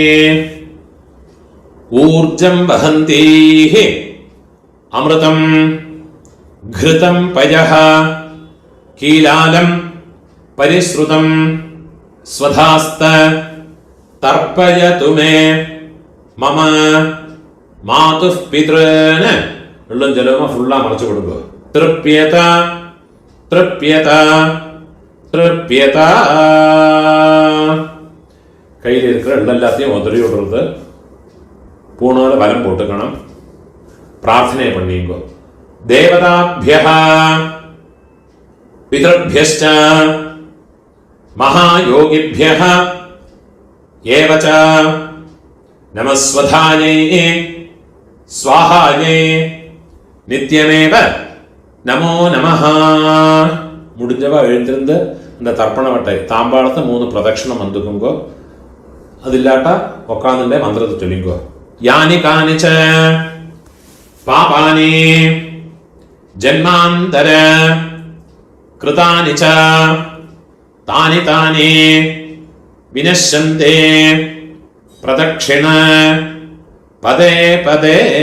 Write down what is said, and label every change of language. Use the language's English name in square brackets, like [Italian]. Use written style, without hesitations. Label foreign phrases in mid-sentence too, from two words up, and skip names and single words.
[Sanskrit] ऊर्जं वहन्तीः अमृतं घृतं पयः कीलालं परिश्रुतं स्वधास्त तर्पयतु मे मम मातुः पितॄन्. [Tamil] வெள்ளம் ஜலமா ஃபுல்லா மறைச்சு கொடுங்க. [Sanskrit] तृप्यत तृप्यत तृप्यत. [Tamil] கையில் இருக்கிற எல்லாத்தையும் உதறி விடுறது. பூணால வலம் போட்டுக்கணும். பிரார்த்தனை பண்ணிங்கோ. [Sanskrit] தேவதாभ्यः पितृभ्यश्च महायोगिभ्यः एव च नमस्वधायै स्वाहायै नित्यमेव नमो नमः. [Tamil] முடிஞ்சவா எழுந்திருந்து அந்த தர்ப்பண வட்டை தாம்பாளத்தை 3 பிரதட்சணம் வந்துக்குங்கோ. அது இல்லாட்டா உட்காந்துட்டே மந்திரத்தை சொல்லிங்கோ. [Sanskrit] यानि कानि च पापानि जन्मान्तर कृतानि च तानि तानि विनश्यन्ति प्रदक्षिण पदे पदे.